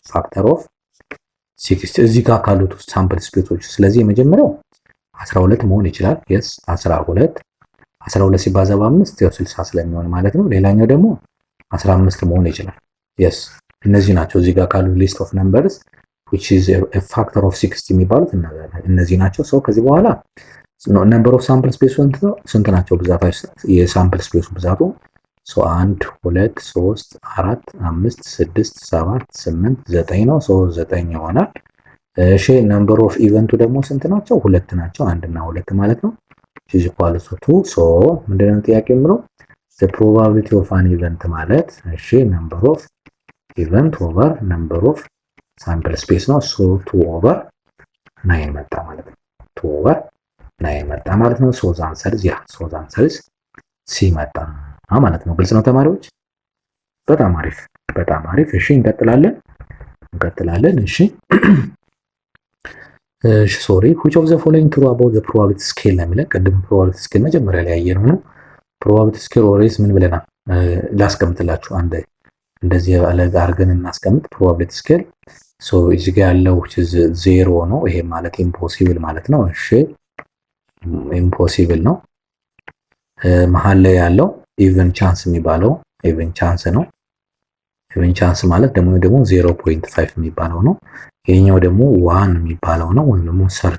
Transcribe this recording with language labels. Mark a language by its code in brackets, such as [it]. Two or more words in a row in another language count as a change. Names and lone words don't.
[en] factor of 60 [am] እዚህ ጋር ካሉት ውስጥ [en] sample spaces። [am] ስለዚህ የመጀመሪያው 12 መሆን ይችላል። የስ 12 ሲባዛ በ5 ያው 60 ስለሚሆን ማለት ነው። ሌላኛው ደግሞ 15 መሆን ይችላል። የስ እነዚህ ናቸው እዚህ ጋር ካሉት [en] list of numbers which is a factor of 60 [am] የሚባሉት እነዚህ ናቸው። ሰው ከዚህ በኋላ [en] number of sample space [am] ስንት ናቸው? ብዛታቸው [en] sample space [am] ብዛቱ 1 2 3 4 5 6 7 8 9 ነው። 9 ይሆናል። እሺ [en] number of event [am] ደግሞ ስንት ናቸው? ሁለት ናቸው። 1 እና 2 ማለት ነው። [en] is equal to 2 [am] ሶ ምንድነው ጥያቄ የምለው [en] the probability of an event [am] ማለት እሺ [en] number of event over number of sample space [am] ነው። ሶ 2 over 9 መጣ ማለት ነው። 2 over 9 መጣ ማለት ነው። [en] so the answer is so the answer is C [am] መጣ ማለት ነው። ግልጽ ነው ተማሪዎች? በጣም አሪፍ በጣም አሪፍ። እሺ እንቀጥላለን። እሺ ሶሪ [en] which of the following true about the probability scale [am] ነው የሚለን። ቅድም [en] probability scale [am] መጀመሪያ ላይ ያየነው ነው። [en] probability scale always [am] ምን ብለናል? ላስቀምጥላችሁ አንድ እንደዚህ ያለ አድርገን እናስቀምጥ። [en] probability scale so [am] እዚህ ጋር ያለው ዜሮ ነው። ይሄ ማለት ኢምፖሲብል ማለት ነው። እሺ ኢምፖሲብል ነው። መሀል ላይ ያለው [en] even chance [am] የሚባለው [en] even chance [am] ነው። [en] even chance [am] ማለት ደግሞ 0.5 የሚባለው ነው። ይሄኛው ደግሞ 1 የሚባለው ነው፣ ወይም ደግሞ